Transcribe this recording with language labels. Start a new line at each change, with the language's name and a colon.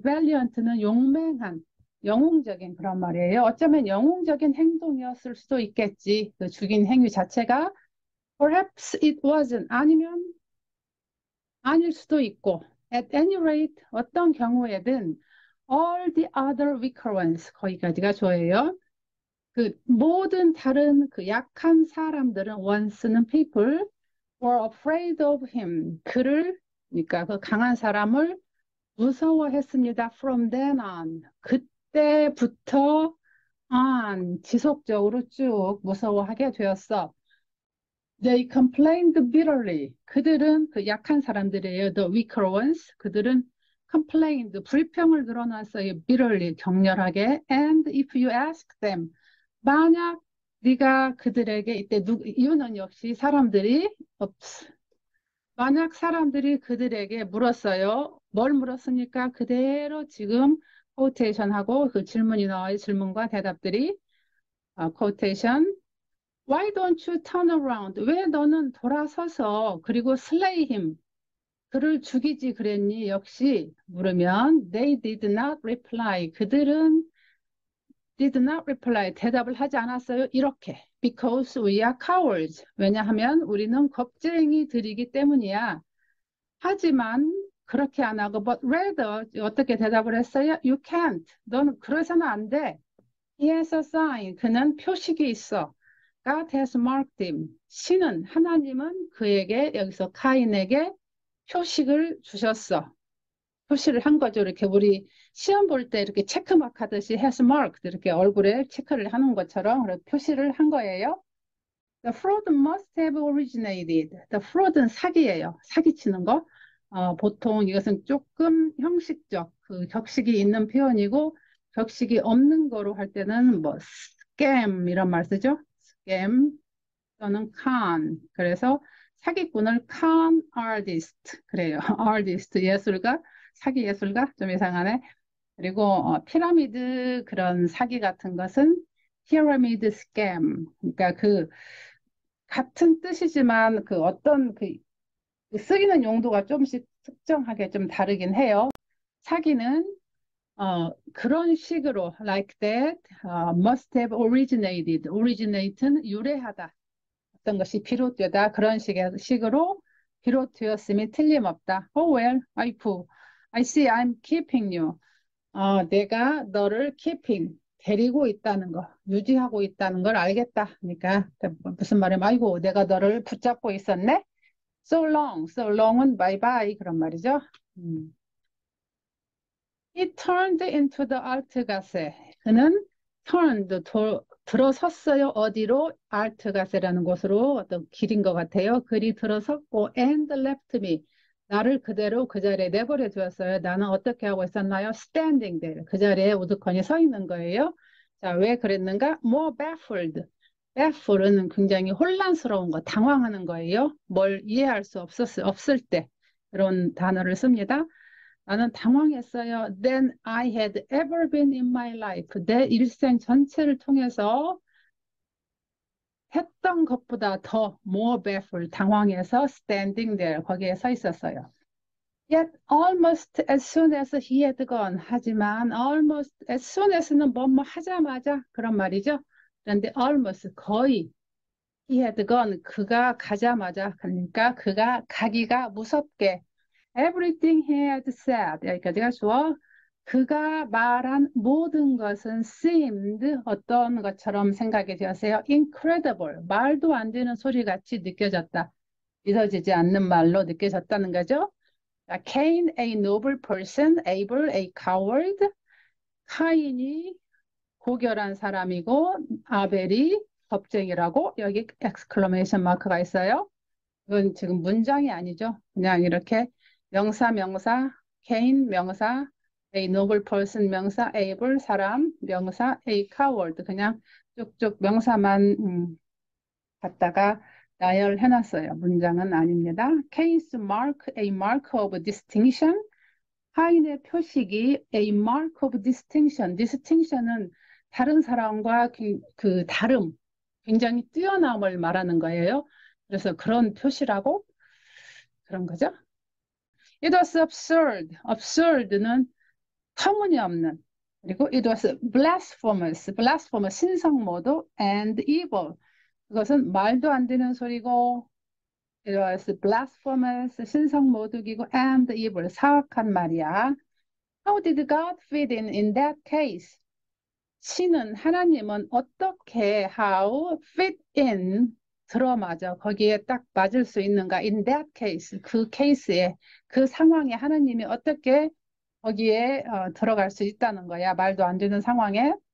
Korean: valiant는 용맹한 영웅적인 그런 말이에요. 어쩌면 영웅적인 행동이었을 수도 있겠지. 그 죽인 행위 자체가
English: perhaps it wasn't
Korean: 아니면 아닐 수도 있고
English: at any rate
Korean: 어떤 경우에든
English: all the other weaker ones
Korean: 거기까지가 좋아요. 그 모든 다른 그 약한 사람들은 ones는
English: people were afraid of him
Korean: 그를 그러니까 그 강한 사람을 무서워했습니다.
English: From then on
Korean: 그때부터 on 지속적으로 쭉 무서워하게 되었어.
English: They complained bitterly.
Korean: 그들은 그 약한 사람들이에요.
English: The weaker ones.
Korean: 그들은 complained. 불평을 드러났어요.
English: bitterly.
Korean: 격렬하게.
English: And if you ask them.
Korean: 만약 네가 그들에게 이때 이유는 역시 사람들이 만약 사람들이 그들에게 물었어요. 뭘 물었습니까? 그대로 지금 quotation하고 그 질문이 나와요. 질문과 대답들이 quotation.
English: Why don't you turn around?
Korean: 왜 너는 돌아서서 그리고
English: slay him
Korean: 그를 죽이지 그랬니? 역시 물으면
English: they did not reply.
Korean: 그들은
English: did not reply.
Korean: 대답을 하지 않았어요.
English: 이렇게 because we are cowards.
Korean: 왜냐하면 우리는 겁쟁이들이기 때문이야. 하지만 그렇게 안 하고
English: but rather
Korean: 어떻게 대답을 했어요?
English: You can't.
Korean: 너는 그러서는 안 돼.
English: He has a sign.
Korean: 그는 표식이 있어.
English: God has marked him.
Korean: 신은 하나님은 그에게 여기서 카인에게 표식을 주셨어. 표시를 한 거죠. 이렇게 우리 시험 볼 때 이렇게 체크마크 하듯이
English: has marked
Korean: 이렇게 얼굴에 체크를 하는 것처럼 표시를 한 거예요.
English: The fraud must have originated.
Korean: The fraud는 사기예요. 사기치는 거. 보통 이것은 조금 형식적 그 격식이 있는 표현이고 격식이 없는 거로 할 때는 뭐 scam 이런 말 쓰죠. scam 또는 con. 그래서 사기꾼을 con artist 그래요. artist 예술가, 사기 예술가 좀 이상하네. 그리고 피라미드 그런 사기 같은 것은
English: pyramid scam.
Korean: 그러니까 그 같은 뜻이지만 그 어떤 그 쓰이는 용도가 조금씩 특정하게 좀 다르긴 해요. 사기는 그런 식으로
English: like that must have originated.
Korean: originate는 유래하다. 어떤 것이 비롯되다. 그런 식으로 비롯되었음이 틀림없다.
English: Oh well,
Korean: 아이쿠.
English: I see I'm keeping you.
Korean: 내가 너를 keeping, 데리고 있다는 거, 유지하고 있다는 걸 알겠다. 그러니까 무슨 말이야? 아이고, 내가 너를 붙잡고 있었네?
English: So long, so long은 bye bye
Korean: 그런 말이죠.
English: He turned into the Altgasse.
Korean: 그는 turned, 들어섰어요. 어디로? Altgasse라는 곳으로 어떤 길인 것 같아요. 그리 들어섰고
English: and left me.
Korean: 나를 그대로 그 자리에 내버려 두었어요. 나는 어떻게 하고 있었나요?
English: Standing there.
Korean: 그 자리에 우두커니 서 있는 거예요. 자, 왜 그랬는가?
English: More baffled.
Korean: baffled는 굉장히 혼란스러운 거, 당황하는 거예요. 뭘 이해할 수 없을 때 그런 단어를 씁니다. 나는 당황했어요.
English: Than I had ever been in my life.
Korean: 내 일생 전체를 통해서 했던 것보다 더
English: more baffled,
Korean: 당황해서
English: standing there,
Korean: 거기에 서 있었어요.
English: Yet almost as soon as he had gone.
Korean: 하지만
English: almost as soon as
Korean: 는 뭐뭐 하자마자 그런 말이죠. 그런데 almost 거의
English: he had gone.
Korean: 그가 가자마자 그러니까 그가 가기가 무섭게
English: Everything he had said.
Korean: 여기까지가 주어. 그가 말한 모든 것은 seemed 어떤 것처럼 생각이 되었어요.
English: Incredible.
Korean: 말도 안 되는 소리 같이 느껴졌다. 믿어지지 않는 말로 느껴졌다는 거죠.
English: Cain, a noble person, Abel, a coward.
Korean: 카인이 고결한 사람이고 아벨이 겁쟁이라고 여기 exclamation 마크가 있어요. 이건 지금 문장이 아니죠. 그냥 이렇게 명사, 명사, 개인, 명사,
English: a noble person,
Korean: 명사, able, 사람, 명사,
English: a coward.
Korean: 그냥 쭉쭉 명사만 갖다가 나열해놨어요. 문장은 아닙니다.
English: case mark, a mark of distinction.
Korean: 하인의 표식이
English: a mark of distinction.
Korean: distinction은 다른 사람과 그 다름, 굉장히 뛰어남을 말하는 거예요. 그래서 그런 표시라고 그런 거죠.
English: It was absurd.
Korean: absurd는 터무니없는.
English: 그리고 it was blasphemous. blasphemous
Korean: 신성모독
English: and evil.
Korean: 그것은 말도 안 되는 소리고
English: it was blasphemous
Korean: 신성모독이고
English: and evil
Korean: 사악한 말이야.
English: How did God fit in that case?
Korean: 신은 하나님은 어떻게
English: how fit in
Korean: 들어맞아 거기에 딱 맞을 수 있는가
English: in that case
Korean: 그 케이스에 그 상황에 하나님이 어떻게 거기에 들어갈 수 있다는 거야 말도 안 되는 상황에